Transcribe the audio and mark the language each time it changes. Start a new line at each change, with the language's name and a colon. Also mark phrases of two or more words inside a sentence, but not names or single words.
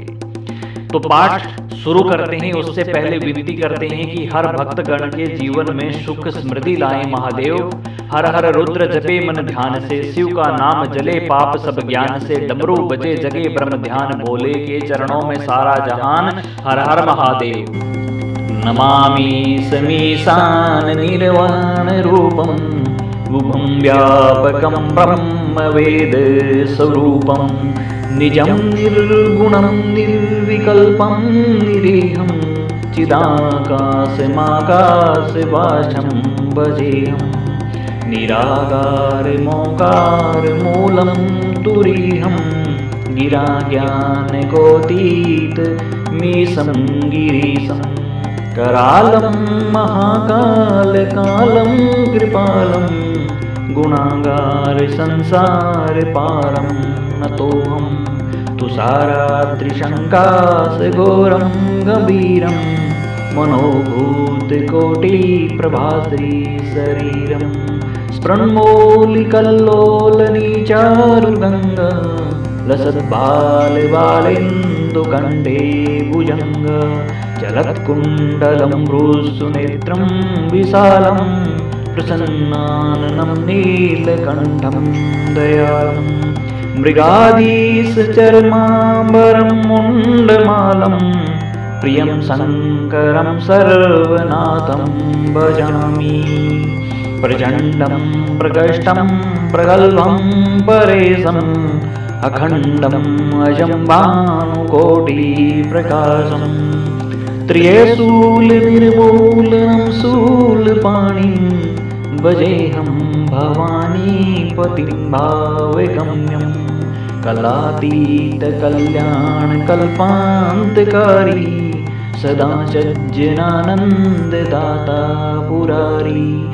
Hindi: तो पाठ शुरू करते हैं, उससे पहले विनती करते हैं कि हर भक्त गण के जीवन में सुख समृद्धि लाए महादेव। हर हर रुद्र जपे मन ध्यान से, शिव का नाम जले पाप सब ज्ञान से, डमरू बजे जगे ब्रह्म ध्यान, बोले के चरणों में सारा जहान। हर हर महादेव।
Sanskrit: नमामि समीशान निर्वाण रूपम, विभुं व्यापकं ब्रह्म वेद स्वरूपम, निजं निर्गुणं निर्विकल्पं निरीहं, चिदाकाशमाकाशवासं भजेऽहं, निराकार मोकार मूलं तुरीहं, गिराज्ञानकोतीत मीशं गिरीशं, करालं महाकाल कालं कृपालं, गुणागार संसार पारं नतोऽहं, तुषारात्रिशङ्कास घोरं गभीरं, मनोभूत कोटि प्रभाश्री शरीरं, स्फुरन्मौलिकल्लोल नीचारुगङ्ग, लसद्बाल बालेन्दुकण्ठे भुजङ्ग, चलत्कुण्डलं रुसुनेत्रं विशालं, प्रसन्नाननं नीलकण्ठं दयालं, मृगाधीशचर्माम्बरं मुण्डमालं, प्रियं शङ्करं सर्वनाथं भजामि, प्रचण्डं प्रकृष्टं प्रगल्भं परेशम्, अखण्डम् अजं भानुकोटिप्रकाशम्, त्र्यशूलनिर्मूलनं शूलपाणिं, भजेऽहं भवानीपतिं भावगम्यं, कलातीतकल्याणकल्पान्तकारी, सदा सज्जनानन्ददाता पुरारी,